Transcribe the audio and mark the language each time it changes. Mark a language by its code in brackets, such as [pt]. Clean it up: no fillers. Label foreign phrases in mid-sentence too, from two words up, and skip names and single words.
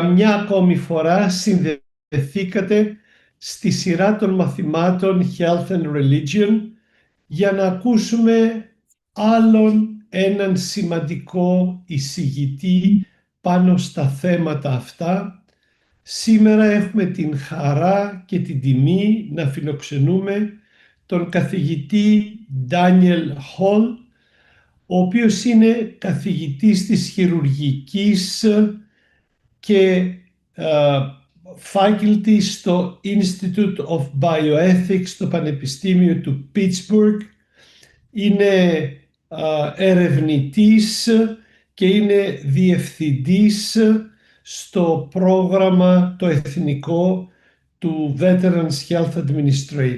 [el] μια ακόμη φορά συνδεθήκατε στη σειρά των μαθημάτων Health and Religion για να ακούσουμε άλλον έναν σημαντικό εισηγητή πάνω στα θέματα αυτά. Σήμερα έχουμε την χαρά και την τιμή να φιλοξενούμε τον καθηγητή Daniel Hall, ο οποίος είναι καθηγητής της χειρουργικής και faculty στο Institute of Bioethics στο Πανεπιστήμιο του Pittsburgh. Είναι ερευνητής και είναι διευθυντής στο πρόγραμμα το εθνικό του Veterans Health Administration.